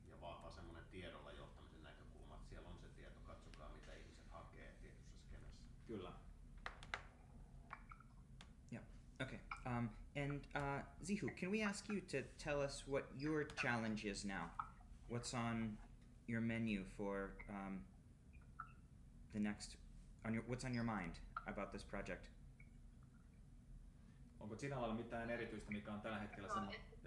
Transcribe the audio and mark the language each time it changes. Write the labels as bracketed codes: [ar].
[fi] Ja vahva semmoinen tiedolla johtamisen näkökulma, että siellä on se tieto, katsokaa mitä ihmiset hakee tietyssä skenessä. Kyllä. [en] Yeah. Okay. And Zihu, can we ask you to tell us what your challenge is now? What's on your menu for the next? What's on your mind about this project? [fi] Onko sinä lailla mitään erityistä, mikä on tällä hetkellä semmoinen?